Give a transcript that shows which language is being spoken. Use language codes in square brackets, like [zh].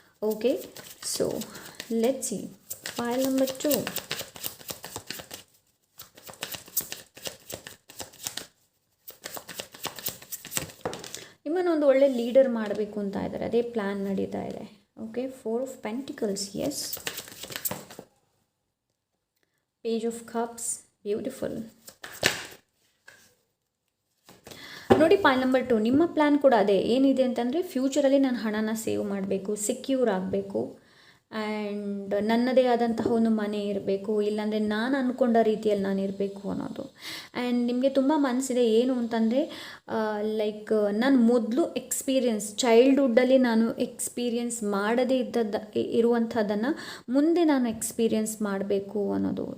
[en] Okay, so let's see file number 2. [kn] ನಿಮ್ಮನ್ನು ಒಂದು ಒಳ್ಳೆ ಲೀಡರ್ ಮಾಡಬೇಕು ಅಂತ ಇದ್ದಾರೆ, ಅದೇ ಪ್ಲ್ಯಾನ್ ನಡೀತಾ ಇದೆ. Okay, 4 of Pentacles, S. Page of Cups, beautiful. ನೋಡಿ, ಪಾಯಿಂಟ್ ನಂಬರ್ 2, ನಿಮ್ಮ ಪ್ಲ್ಯಾನ್ ಕೂಡ ಅದೇ. ಏನಿದೆ ಅಂತಂದರೆ, ಫ್ಯೂಚರಲ್ಲಿ ನಾನು ಹಣನ ಸೇವ್ ಮಾಡಬೇಕು, ಸೆಕ್ಯೂರ್ ಆಗಬೇಕು, ಆ್ಯಂಡ್ ನನ್ನದೇ ಆದಂತಹ ಒಂದು ಮನೆ ಇರಬೇಕು, ಇಲ್ಲಾಂದರೆ ನಾನು ಅಂದ್ಕೊಂಡ ರೀತಿಯಲ್ಲಿ ನಾನು ಇರಬೇಕು ಅನ್ನೋದು. ಆ್ಯಂಡ್ ನಿಮಗೆ ತುಂಬ ಮನಸ್ಸಿದೆ ಏನು ಅಂತಂದರೆ, ಲೈಕ್ ನಾನು ಮೊದಲು ಚೈಲ್ಡ್ಹುಡ್ಡಲ್ಲಿ ನಾನು ಎಕ್ಸ್ಪೀರಿಯೆನ್ಸ್ ಮಾಡದೇ ಇರುವಂಥದ್ದನ್ನು ಮುಂದೆ ನಾನು ಎಕ್ಸ್ಪೀರಿಯೆನ್ಸ್ ಮಾಡಬೇಕು ಅನ್ನೋದು.